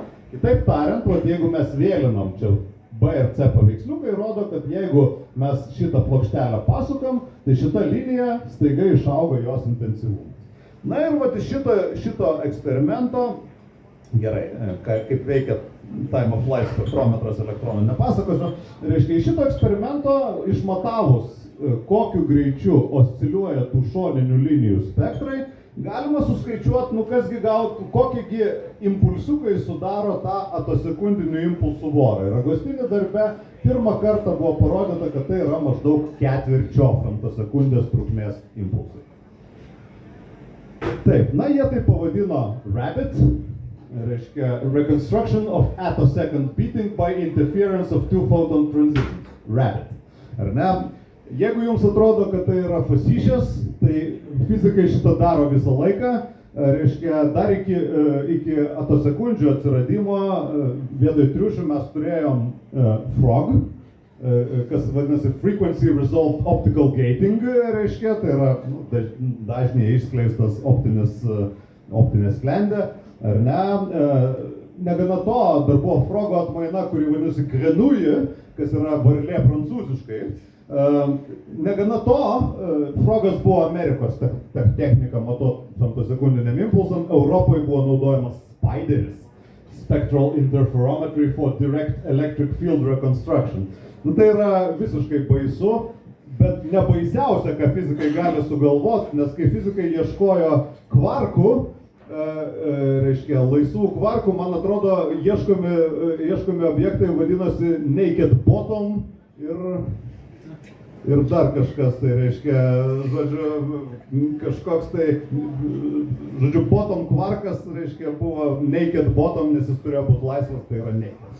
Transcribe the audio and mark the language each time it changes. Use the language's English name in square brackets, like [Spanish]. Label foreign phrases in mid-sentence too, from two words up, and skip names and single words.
[Lithuanian] Kitaip tariant, jeigu mes vėlinam čia B ir C paveiksliukai, rodo, kad jeigu mes šitą plokštelę pasukam, tai šita linija staiga išauga jos intensyvumas. Na ir iš šito eksperimento, gerai, kaip veikia [English] time of flight [Lithuanian] spektrometras elektronų nepasakosiu, iš šito eksperimento išmatavus, kokiu greičiu osciliuoja tų šoninių linijų spektrai, galima suskaičiuoti, kokiegi impulsiukai sudaro tą atosekundinių impulsų vorą. Ir Agostini darbe pirmą kartą buvo parodyta, kad tai yra maždaug ketvirčio femtosekundės trukmės impulsai. Taip, jie tai pavadino RABBIT, [English] Reconstruction of Attosecond Beating by Interference of Two Photon Transitions. [Lithuanian] RABBIT. Ar ne? Jeigu jums atrodo, kad tai yra facetious, tai fizikai šitą daro visą laiką. Dar iki atosekundžių atsiradimo vietoj triušių mes turėjom FROG, kas vadinasi [English] Frequency Resolved Optical Gating, [Lithuanian] tai yra dažniai išskleistas optinė sklendė, ar ne? Negana to, dar buvo FROGO atmaina, kuri vadinasi Grenouille, kas yra varlė prancūziškai. Negana to, FROGas buvo Amerikos technika matuot femtosekundiniam impulsam, Europoje buvo naudojamas Spideris. [English] spectral interferometry for direct electric field reconstruction. [Lithuanian] Nu, tai yra visiškai baisu, bet nebaisiausia, ką fizikai gali sugalvoti, nes kai fizikai ieškojo kvarkų, reiškia, laisvų kvarkų, man atrodo, ieškomi objektai vadinosi Naked Bottom ir dar kažkas, tai reiškia, žodžiu, kažkoks tai, žodžiu, bottom kvarkas, reiškia, buvo Naked Bottom, nes jis turėjo būti laisvas, tai yra naked.